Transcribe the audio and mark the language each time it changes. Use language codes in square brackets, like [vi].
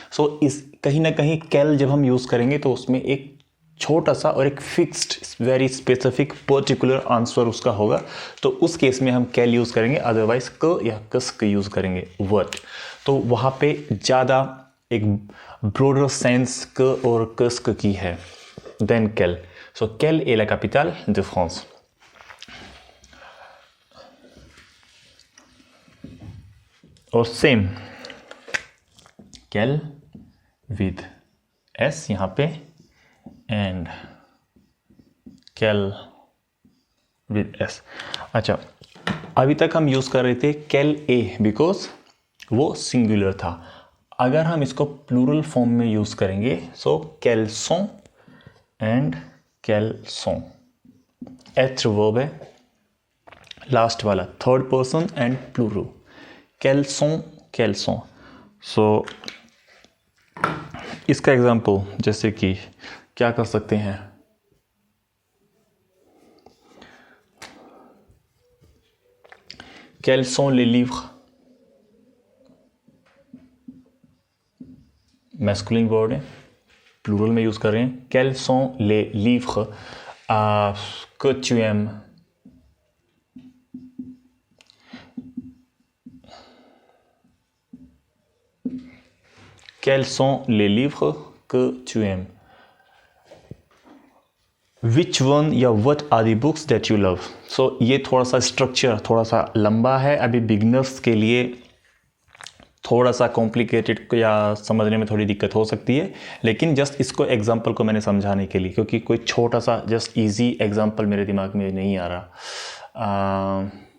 [hi] सो इस कहीं ना कहीं कैल जब हम यूज़ करेंगे तो उसमें एक छोटा सा और एक fixed very specific particular answer उसका होगा. तो उस केस में हम कैल यूज़ करेंगे, अदरवाइज क या कस का यूज़ करेंगे वट. तो वहाँ पे ज़्यादा एक ब्रॉडर सेंस क और कस की है देन कैल. [fr] सो कैल est la capitale de France. [hi] और सेम कैल विद एस यहाँ पे एंड कैल विद एस. अच्छा, अभी तक हम यूज़ कर रहे थे कैल ए बिकॉज वो सिंगुलर था. अगर हम इसको प्लूरल फॉर्म में यूज़ करेंगे, सो कैलसों एंड कैलसों. एथ वर्ब है, लास्ट वाला थर्ड पर्सन एंड प्लूरल. कैलसों कैलसों. सो इसका एग्जाम्पल जैसे कि क्या कर सकते हैं, [fr] quels sont les livres, [hi] masculine word है, प्लूरल में यूज़ कर रहे हैं. [fr] quels sont les livres que tu aimes, quels sont les livres que tu aimes. [en] Which one या what are the books that you love. [hi] So ये थोड़ा सा structure थोड़ा सा लंबा है, अभी बिगनर्स के लिए थोड़ा सा कॉम्प्लिकेटेड या समझने में थोड़ी दिक्कत हो सकती है. लेकिन जस्ट इसको एग्जांपल को मैंने समझाने के लिए, क्योंकि कोई छोटा सा जस्ट इजी एग्जांपल मेरे दिमाग में नहीं आ रहा.